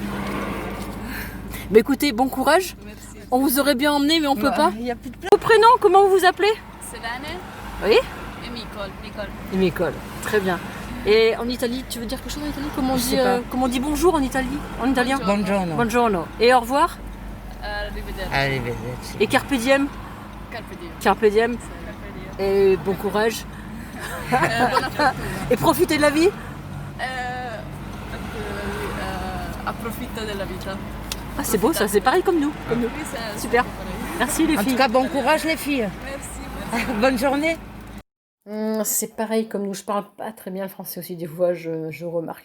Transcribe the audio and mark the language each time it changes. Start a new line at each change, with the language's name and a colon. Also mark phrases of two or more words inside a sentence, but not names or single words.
French: Bah écoutez, bon courage. Merci. On vous aurait bien emmené, mais on peut pas. Il y a plus de place. Vos prénoms, comment vous vous appelez? Selene Oui? et Nicole. Nicole. Très bien. Et en Italie, tu veux dire quelque chose en Italie? Comment on Je dit, sais pas. comment on dit bonjour en Italie? En italien? Buongiorno. Buongiorno. Et au revoir? Arrivederci. Arrivederci. Et
Latin: carpe diem? Carpe diem. Carpe diem. Carpe diem.
French: Et bon courage.
Italian: Buona fortuna.
French: Et profitez de la vie.
Italian: Approfitta della vita.
French: Ah, c'est beau ça, c'est pareil comme nous. Comme nous. Oui, c'est Super. pareil. Merci les En filles. tout cas, bon courage les filles. Merci. Bonne journée. C'est pareil comme nous, je parle pas très bien le français aussi, des fois je remarque.